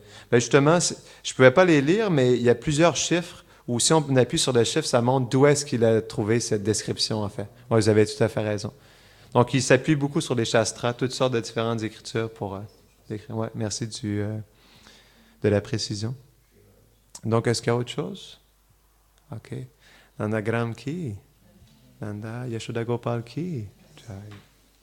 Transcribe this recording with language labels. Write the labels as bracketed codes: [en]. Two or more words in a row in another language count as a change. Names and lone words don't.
[fr] Ben justement, je ne pouvais pas les lire, mais il y a plusieurs chiffres où si on appuie sur le chiffre, ça montre d'où est-ce qu'il a trouvé cette description, en fait. Oui, vous avez tout à fait raison. Donc, il s'appuie beaucoup sur les shastras, toutes sortes de différentes écritures pour décrire. Ouais, merci de la précision. Donc, est-ce qu'il y a autre chose? [hi] OK. Nandagram ki? Nanda Yashoda Gopal ki? Jai.